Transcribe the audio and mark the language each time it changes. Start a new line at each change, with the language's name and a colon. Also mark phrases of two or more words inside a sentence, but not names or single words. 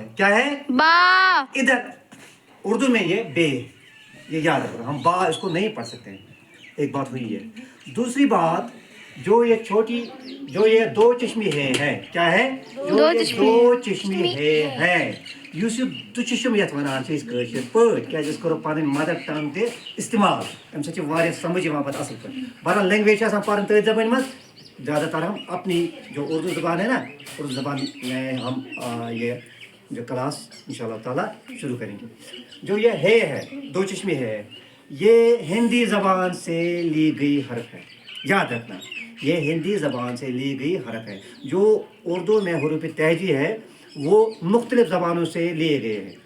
Urdu: کیا ہے? बा। ادھر اردو میں یہ بے، یہ یاد رکھو. ہم با اس کو نہیں پڑھ سکتے ہیں. ایک بات ہوئی ہے. دوسری بات، جو یہ چھوٹی، جو یہ دو چشمے ہے کیا ہے? جو یہ دو چشمے ہے
Kashmiri: یُس یہِ دُچشم یَتھ وَنان چھِ أسۍ کٲشِر پٲٹھۍ، کیٛازِ أسۍ کَرو پَنٕنۍ مَدر ٹنٛگ تہِ اِستعمال، اَمہِ سۭتۍ چھِ واریاہ سمجھ یِوان پَتہٕ اَصٕل پٲٹھۍ۔ بہرحال لینگویج چھِ آسان پَرٕنۍ تٔتھۍ زبٲنۍ منٛز،
Urdu: زیادہ تر ہم اپنی جو اردو زبان ہے نا، اردو زبان میں ہم یہ جو کلاس انشاءاللہ تعالیٰ شروع کریں گے۔ جو یہ ہے دو چشمے ہے، یہ ہندی زبان سے لی گئی حرف ہے، یاد رکھنا۔ یہ ہندی زبان سے لی گئی حرف ہے۔ جو اردو میں حروف تہجی ہے وہ مختلف زبانوں سے لیے گئے ہیں۔